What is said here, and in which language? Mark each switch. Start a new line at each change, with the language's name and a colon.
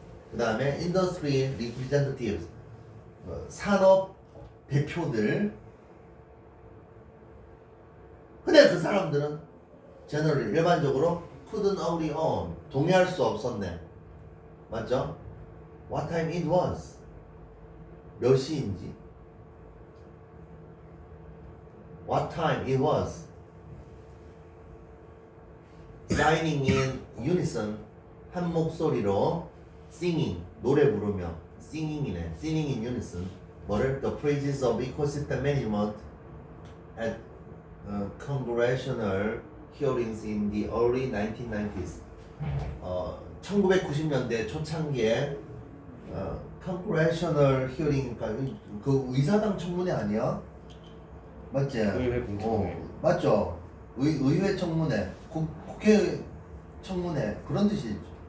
Korean: 그 다음에
English: industry representatives,
Korean: 산업 대표들. 근데 그 사람들은 generally 일반적으로
English: couldn't agree on,
Korean: 동의할 수 없었네. 맞죠?
English: What time it was,
Korean: 몇 시인지.
English: What time it was. Signing in unison,
Korean: 한 목소리로
English: singing,
Korean: 노래 부르며.
English: singing이네. singing in unison.
Korean: 뭐를?
English: The praises of ecosystem management at congressional hearings in the early 1990s.
Korean: 1990년대 초창기에
English: congressional hearing,
Korean: 그러니까 그 의사당 청문회 아니야? 맞지? 의회 공청회. 맞죠? 의회 청문회, 국회 청문회, 그런 뜻이죠.